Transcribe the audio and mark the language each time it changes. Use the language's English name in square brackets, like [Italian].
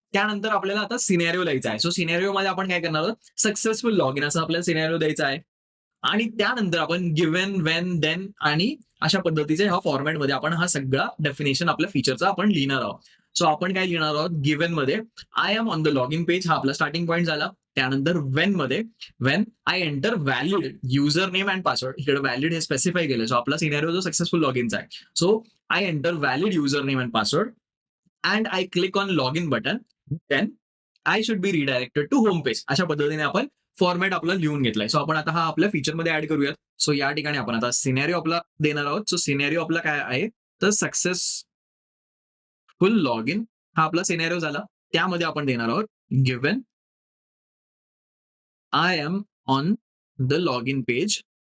[Marathi] त्यानंतर आपल्याला आता सिनेरिओ लिहायचा आहे. सो सिनेरिओ मध्ये आपण काय करणार आहोत, सक्सेसफुल लॉग इन असं आपल्याला सिनेरिओ द्यायचा आहे आणि त्यानंतर आपण गिव्हन, वेन, देन आणि अशा पद्धतीच्या ह्या फॉर्मॅटमध्ये आपण हा सगळा डेफिनेशन आपल्या फीचरचा आपण लिहिणार आहोत. सो आपण काय लिहिणार आहोत, गिव्हन मध्ये [English] I am on the log in page, [Marathi] हा आपला स्टार्टिंग पॉईंट झाला. [English] त्यानंतर when I enter valid user name and password. [Marathi] इकडे व्हॅलिड हे स्पेसिफाय केलं. सो आपला सिनेरिओ जो सक्सेसफुल लॉगिनचा आहे. [English] So I enter valid user name and password and I click on log in button. Then I should be redirected to home page. [Marathi] अशा पद्धतीने आपण format आपला लिहून घेतलाय. सो आपण आता हा आपल्या फीचरमध्ये ऍड करूयात. सो या ठिकाणी आपण आता सिनेरिओ आपला देणार आहोत. सो सिनेरिओ आपला काय आहे तर सक्सेसफुल लॉग इन हा आपला सिनेरिओ झाला. त्यामध्ये आपण देणार आहोत [English] Given I am on the log in page.